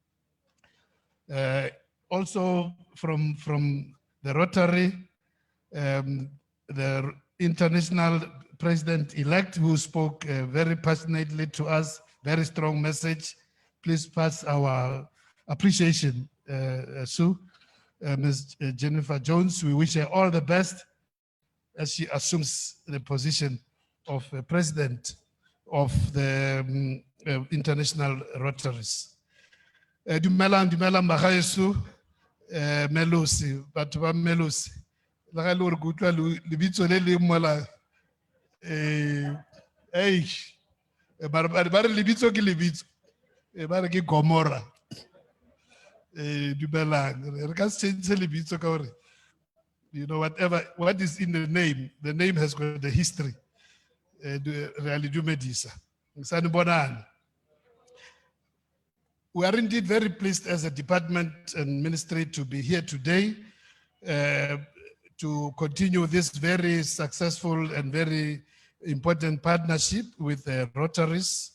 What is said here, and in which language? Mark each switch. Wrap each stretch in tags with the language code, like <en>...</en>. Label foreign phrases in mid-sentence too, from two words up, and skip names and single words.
<en>Also from the Rotary, the international president-elect who spoke very passionately to us, very strong message. Please pass our appreciation, Sue. Ms. Jennifer Jones, we wish her all the best as she assumes the position of president of the international Rotaries.</en> <tn>Dumelang magaeso, Melosi, batho ba Melosi. La ga le re go utlwa lebitso le le mola ba re lebitso ke lebitso ba re ke Gomora. Dumelang, re ka se change lebitso ka hore,</tn> <en>what is in the name has got the history.</en> <tn>Really dumedisa. Sanibonani.</tn> <en>We are indeed very pleased as a department and ministry to be here today to continue this very successful and very important partnership with the Rotaries.</en>